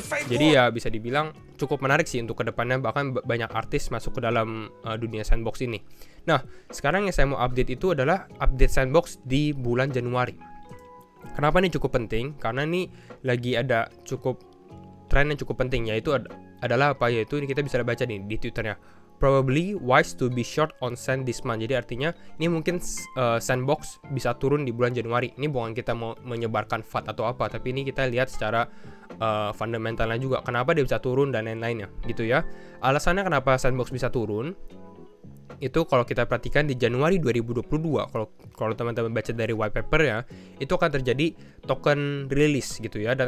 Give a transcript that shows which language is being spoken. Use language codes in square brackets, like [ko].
[id] Jadi ya bisa dibilang cukup menarik sih untuk kedepannya, bahkan banyak artis masuk ke dalam dunia Sandbox ini. Nah, sekarang yang saya mau update itu adalah update Sandbox di bulan Januari. Kenapa ini cukup penting? Karena ini lagi ada cukup tren yang cukup penting, yaitu adalah apa? Yaitu ini kita bisa baca nih di Twitternya. [en] Probably wise to be short on Sand this month. [id] Jadi artinya ini mungkin Sandbox bisa turun di bulan Januari. Ini bukan kita mau menyebarkan FUD atau apa, tapi ini kita lihat secara fundamentalnya juga. Kenapa dia bisa turun dan lain-lainnya gitu ya. Alasannya kenapa Sandbox bisa turun itu kalau kita perhatikan di Januari 2022, kalau teman-teman baca dari white paper ya, itu akan terjadi token release gitu ya.